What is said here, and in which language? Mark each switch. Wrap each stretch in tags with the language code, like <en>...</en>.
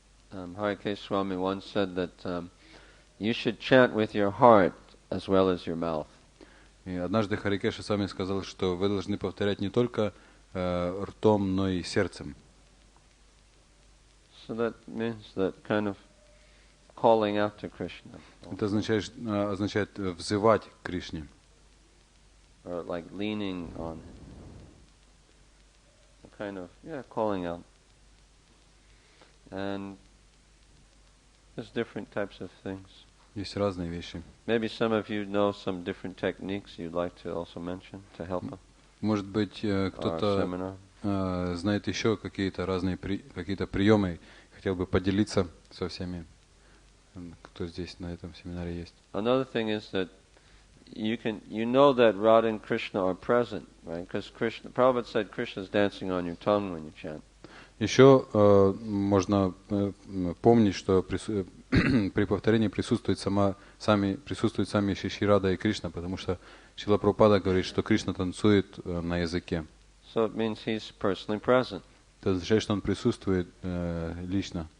<en>Harike Swami once said that you should chant with your heart as well as your mouth.</en> <ru>И однажды Харикеша Свами сказал, что вы должны повторять не только ртом, но и сердцем.</ru> <en>So that means that kind of calling after Krishna.</en> <ru>Это означает взывать к Кришне.</ru> <en>or like leaning on it. A kind of, calling out. And there's different types of things.</en> <ru>Есть разные вещи.</ru> <en>Maybe some of you know some different techniques you'd like to also mention to help</en> <ru>Может быть, кто-то знает еще какие-то разные какие-то приемы, хотел бы поделиться со всеми, кто здесь на этом семинаре есть.</ru> <en>Another thing is that you know that Radha and Krishna are present, right? Because Prabhupada said Krishna is dancing on your tongue when you chant.</en> <ru>Еще можно помнить, что при повторении присутствуют сами Шри Рада и Кришна, потому что Шрила Прабхупада говорит, что Кришна танцует на языке.</ru> <en>So it means he's personally present.</en> <ru>Это означает, что он присутствует лично.</ru>